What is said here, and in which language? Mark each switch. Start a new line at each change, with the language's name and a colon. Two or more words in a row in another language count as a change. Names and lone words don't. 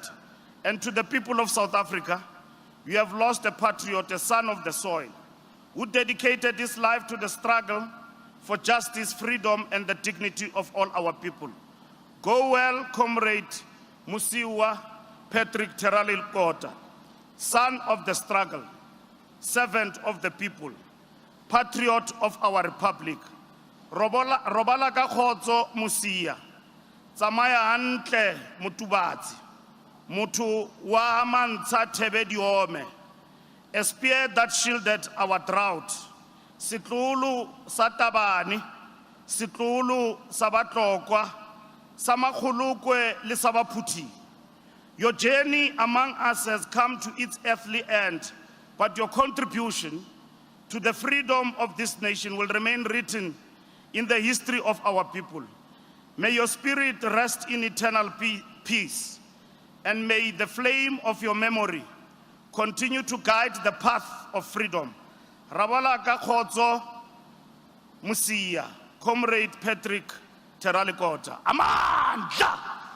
English: And to the people of South Africa, we have lost a patriot, a son of the soil, who dedicated his life to the struggle for justice, freedom, and the dignity of all our people. Go well, Comrade Mosiuoa Lekota, son of the struggle, servant of the people, patriot of our republic.
Southern Sotho: Robala ka kgotso Mosia, tsamaya hantle motubatsi, motho wa mantsha thebe diome,
English: a spear that shielded our drought,
Southern Sotho: setlolo sa tabane, setlolo sa batlokwa, sa makgolokwe le sa baphuthi.
English: Your journey among us has come to its earthly end, but your contribution to the freedom of this nation will remain written in the history of our people. May your spirit rest in eternal peace, and may the flame of your memory continue to guide the path of freedom.
Southern Sotho: Rabala ka kgotso Mosia,
English: Comrade Patrick Lekota. Amandla!